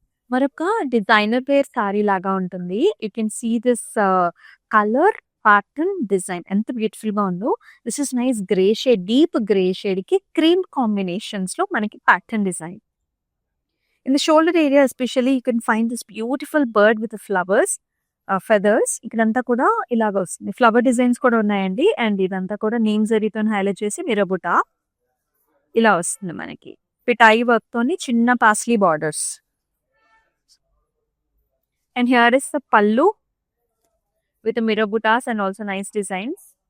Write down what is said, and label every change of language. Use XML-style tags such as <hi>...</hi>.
<te>మరొక designer wear sorry లాగా ఉంటుంది.</te> <en>you can see this colour pattern</en> <te>design ఎంత బ్యూటిఫుల్‌గా ఉందో.</te> <en>this is nice grey shade,</en> <te>deep grey షేడ్‌కి cream కాంబినేషన్స్‌లో మనకి pattern design.</te> <en>In the shoulder area especially you can find this beautiful bird with the flowers, feathers.</en> <te>ఇక్కడంతా కూడా ఇలాగ వస్తుంది. Flower designs కూడా ఉన్నాయండి. అండ్ ఇదంతా కూడా నీమ్ జరీతోని హైలైట్ చేసి మిరబుటా ఇలా వస్తుంది మనకి. పిటాయి వర్క్ తోని చిన్న paisley borders.</te> <en>And here is the pallu with మిరబుటాస్ and also nice designs.</en>